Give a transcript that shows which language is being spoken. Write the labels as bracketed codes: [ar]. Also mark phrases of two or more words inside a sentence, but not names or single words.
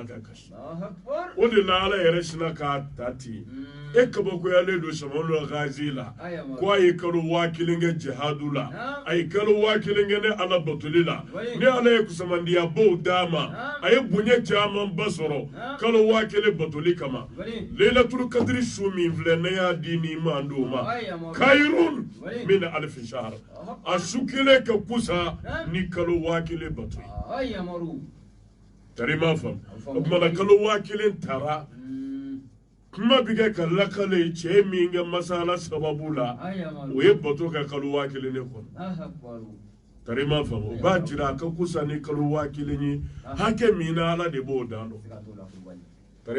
[bm] ka kasi o de la ala yɛrɛ sina k'a ta ten e kabakoyalen don Shama'ul Ghazi la ko a ye kalo 1000 kɛ jihadu la a ye kalo 1000 kɛ ne ala batoli la ni ala ye kusamandiya baw d'a ma a ye bonya caman ba sɔrɔ kalo 1000 batoli kama Lailatul Qadri su min filɛ ne y'a di ni mandenw ma [ar] خير من ألف شهر [bm] a su kelen ka kusa ni kalo 1000 bato tari ma fam o kumana kalo 1000 tara kuma bi kɛ ka lakale cɛ min kɛ masala sababu la o ye bato ka kalo 1000 ne kɔnɔ tari ma fam o b'a jira a ka kusa ni kalo 1000 ye hakɛ min na ala de b'o dan dɔn tari